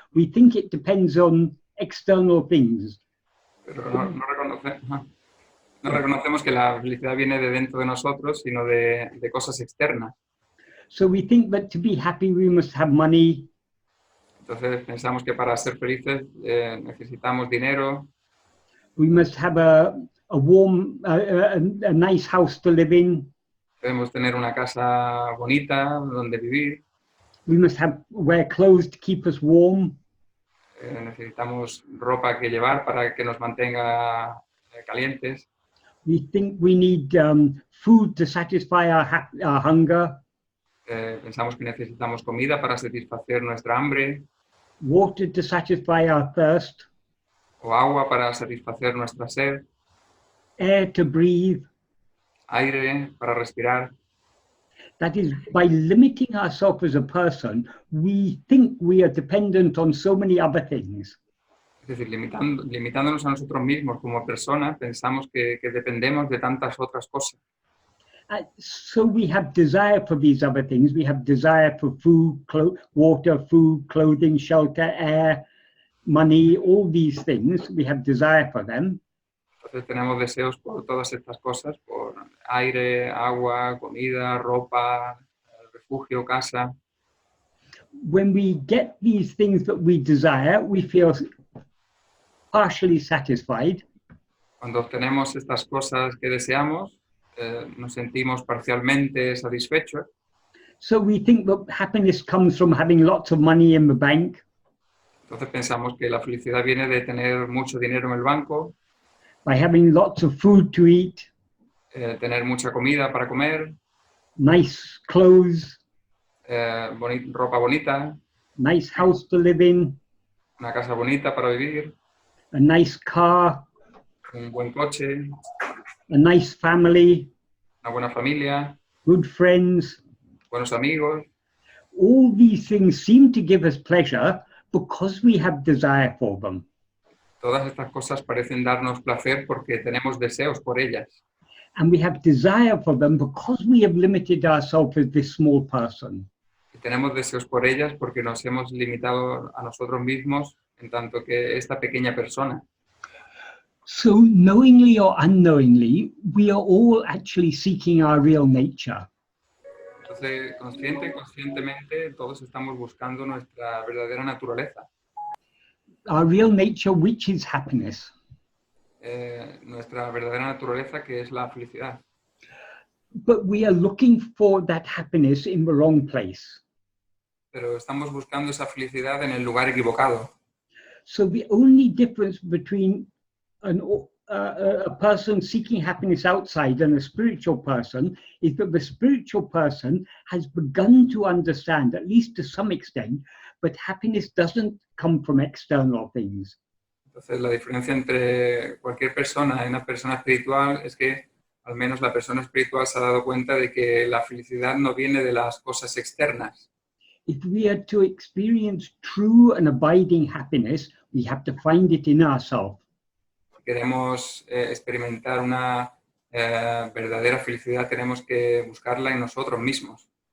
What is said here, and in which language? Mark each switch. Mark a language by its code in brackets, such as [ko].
[en] We think it depends on external things. [es] Pero no reconocemos que la felicidad viene de dentro de nosotros, sino de cosas externas. [en] So we think that to be happy we must have money. [es] Entonces pensamos que para ser felices necesitamos dinero. [en] We must have a warm, a nice house to live in. [es] Debemos tener una casa bonita donde vivir. [en] We must wear clothes to keep us warm. [es] Necesitamos ropa que llevar para que nos mantenga calientes. [en] We think we need food to satisfy our hunger. [es] Pensamos que necesitamos comida para satisfacer nuestra hambre. [en] Water to satisfy our thirst. [es] O agua para satisfacer nuestra sed. [en] Air to breathe. [es] Aire para respirar. [en] That is, by limiting ourselves as a person, we think we are dependent on so many other things. [es] Es decir, limitándonos a nosotros mismos como personas, pensamos que dependemos de tantas otras cosas. [en] So we have desire for these other things. We have desire for food, water, food, clothing, shelter, air, money, all these things. We have desire for them. [es] Entonces tenemos deseos por todas estas cosas, por aire, agua, comida, ropa, refugio, casa. [en] When we get these things that we desire, we feel partially satisfied. [es] Cuando obtenemos estas cosas que deseamos, nos sentimos parcialmente satisfechos. [en] So we think that happiness comes from having lots of money in the bank. [es] Entonces pensamos que la felicidad viene de tener mucho dinero en el banco. [en] By having lots of food to eat. [es] Tener mucha comida para comer. [en] Nice clothes. [es] Ropa bonita. [en] Nice house to live in. [es] Una casa bonita para vivir. [en] A nice car. [es] Un buen coche. [en] A nice family. [es] Una buena familia. [en] Good friends. [es] Buenos amigos. [en] All these things seem to give us pleasure because we have desire for them. [es] Todas estas cosas parecen darnos placer porque tenemos deseos por ellas. [en] And we have desire for them because we have limited ourselves as this small person. [es] Y tenemos deseos por ellas porque nos hemos limitado a nosotros mismos en tanto que esta pequeña persona. [en] So knowingly or unknowingly, we are all actually seeking our real nature. [es] Entonces, conscientemente, todos estamos buscando nuestra verdadera naturaleza. [en] Our real nature, which is happiness. [es] Nuestra verdadera naturaleza, que es la felicidad. [en] But we are looking for that happiness in the wrong place. [es] Pero estamos buscando esa felicidad en el lugar equivocado. [en] So the only difference between a person seeking happiness outside and a spiritual person is that the spiritual person has begun to understand, at least to some extent, but happiness doesn't come from external things. [es] Entonces, la diferencia entre cualquier persona y una persona espiritual es que al menos la persona espiritual se ha dado cuenta de que la felicidad no viene de las cosas externas. [en] If we are to experience true and abiding happiness, we have to find it in ourselves. [es] Si queremos experimentar una verdadera felicidad, tenemos que buscarla en nosotros mismos.